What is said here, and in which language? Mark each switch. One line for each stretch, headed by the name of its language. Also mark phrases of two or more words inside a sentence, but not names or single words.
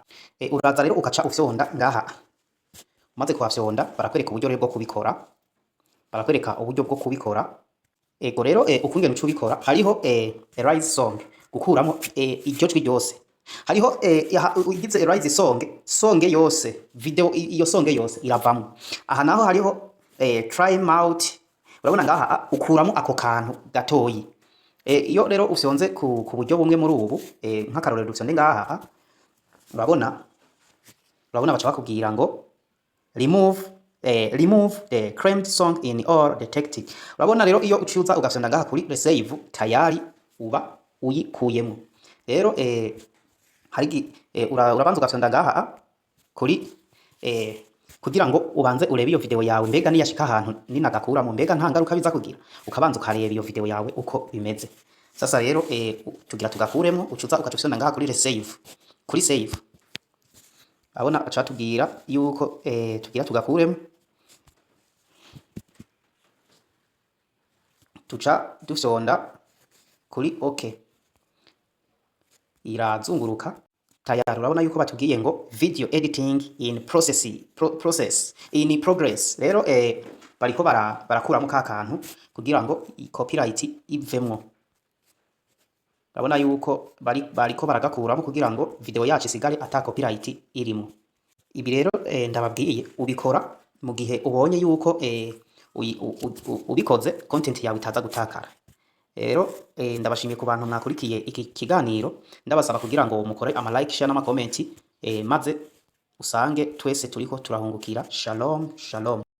Rundi: Uraza rero ukaca ufyonda ngaha, umaze kuhafyonda barakwereka uburyo rero bwo kubikora, ego rero ukungene uca ubikora, hariho
English: erase song,
Rundi: gukuramo iryo jwi ryose. Hariho ugize
English: erase song
Rundi: yose, video iyo song yose iravamo. Aha naho hariho
English: time out,
Rundi: urabona ngaha ukuramo ako kantu gatoyi. Iyo rero ufyonze ku buryo bumwe muri ubu, nk'akarorero dufyonde ngaha, urabona baca bakubwira ngo
English: remove the claimed song in all detected.
Rundi: Urabona rero iyo uciuza ugafyonda ngaha kuri resave, tayari uba uyikuyemo. Rero urabanza ugafyonda ngaha kuri kugira ngo ubanze urebe iyo video yawe mbega niyashika ahantu ninagakuramo mbega nta ngaruka biza kugira, ukabanza ukareba iyo video yawe uko bimeze. Sasa rero tugira tugakuremo, ucuza ukatufyonda ngaha kuri resave, kuri save. Abona acha tubwira yuko tugira tugakuremo, tuca dufyonda kuri okay, irazunguruka tayari. Urabona yuko batubwiye ngo
English: video editing in progress.
Rundi: Rero bariko barakuramo ka kantu kugira ngo copyright ivemwo. Urabona yuko bariko baragakuramo kugira ngo video yacu isigare ata copyright irimo. Ibi rero ndababwiye ubikora mu gihe ubonye yuko ubikoze content yawe itaza gutakara. Rero ndabashimiye ku bantu mwakurikiye iki kiganiro, ndabasaba kugira ngo mukore ama like, share n'ama comment, maze usange twese turiko turahungukira.
Hebrew: Shalom shalom.